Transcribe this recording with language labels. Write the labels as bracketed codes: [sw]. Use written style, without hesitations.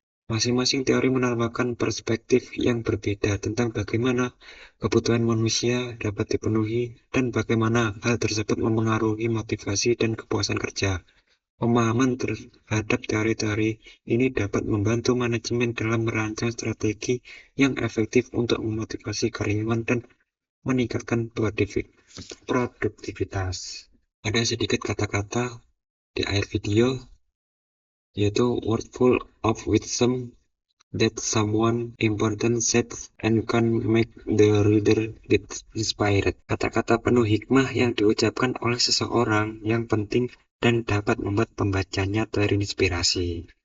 [id] Masing-masing teori menawarkan perspektif yang berbeda tentang bagaimana kebutuhan manusia dapat dipenuhi dan bagaimana hal tersebut mempengaruhi motivasi dan kepuasan kerja. Pemahaman terhadap teori-teori ini dapat membantu manajemen dalam merancang strategi yang efektif untuk memotivasi karyawan dan meningkatkan produktivitas. Ada sedikit kata-kata di akhir video, yaitu [en] word full of wisdom that someone important said and can make the reader get inspired. [id] Kata-kata penuh hikmah yang diucapkan oleh seseorang yang penting dan dapat membuat pembacanya terinspirasi.